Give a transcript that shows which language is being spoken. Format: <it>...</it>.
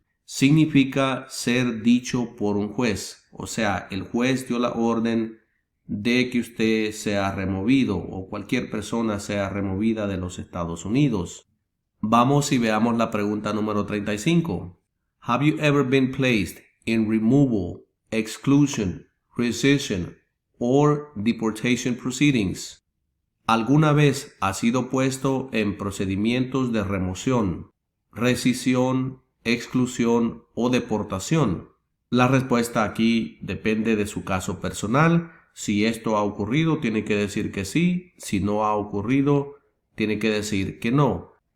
<es>Significa ser dicho por un juez. O sea, el juez dio la orden de que usted sea removido o cualquier persona sea removida de los Estados Unidos. Vamos y veamos la pregunta número 35.</es> <en>Have you ever been placed in removal, exclusion, rescission, or deportation proceedings?</en> <es>¿Alguna vez ha sido puesto en procedimientos de remoción, rescisión, exclusión o deportación? La respuesta aquí depende de su caso personal. Si esto ha ocurrido, tiene que decir que sí. Si no ha ocurrido, tiene que decir que no.</es>